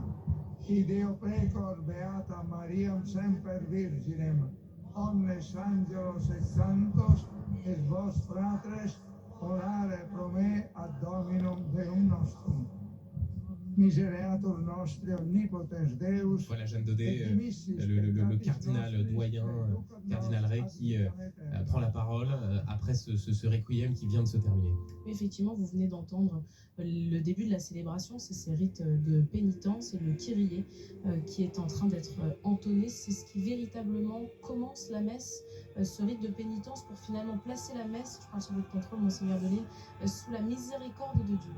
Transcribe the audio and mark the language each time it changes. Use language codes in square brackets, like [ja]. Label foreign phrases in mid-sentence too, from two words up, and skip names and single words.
[la] Qui Deo precor beata Mariam semper virginem, omnes angelos et santos, et vos fratres, orare pro me ad Dominum Deum nostrum. Misereatur nostri omnipotens Deus, [fr] Voilà, Jeanne Daudet, [la] et dimissis [fr] le [la] peccatis [fr] cardinal [la] nostris, [fr] doyen, [la] et ducat [fr] cardinal [la] nos [fr] Ray, [la] ad [fr] qui [la] vitam aeternam. [fr] prend la parole après ce requiem qui vient de se terminer. Effectivement, vous venez d'entendre le début de la célébration, c'est ces rites de pénitence et le Kyrie qui est en train d'être entonné. C'est ce qui véritablement commence la messe, ce rite de pénitence pour finalement placer la messe, je parle sous votre contrôle, Monseigneur Delisle, sous la miséricorde de Dieu.